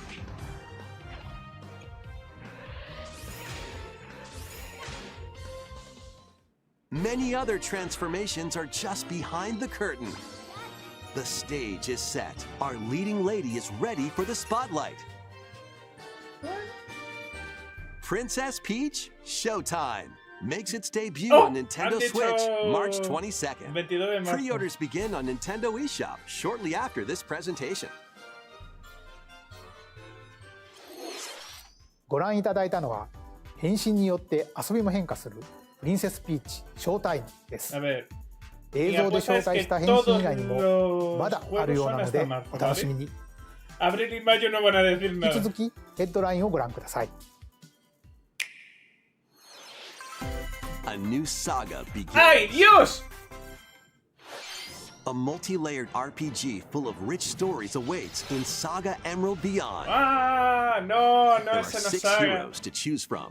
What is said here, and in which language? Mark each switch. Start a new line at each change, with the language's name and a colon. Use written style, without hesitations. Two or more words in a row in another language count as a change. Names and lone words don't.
English: Many other transformations are just behind the curtain. The stage is set. Our leading lady is ready for the spotlight. Princess Peach Showtime makes its debut on Nintendo
Spanish: han dicho
English: Switch March 22nd.
Spanish: 22 de marzo.
English: Pre-orders begin on Nintendo eShop shortly after this presentation.
Japanese: ご覧いただいたのは変身によって遊びも変化するプリンセスピーチショータイムです
Spanish: A ver,
Japanese: 映像で紹介した変身以外にもまだあるようなのでお楽しみに
Spanish: abril y mayo no van a decir
Japanese: 引き
Spanish: nada.
Japanese: 続きヘッドラインをご覧ください
English: A new saga begins.
Spanish: ¡Ay, Dios!
English: A multi-layered RPG full of rich stories awaits in Saga Emerald Beyond.
Spanish: ¡Ah! No, no,
English: There are
Spanish: esa no 6
English: saga. heroes to choose from.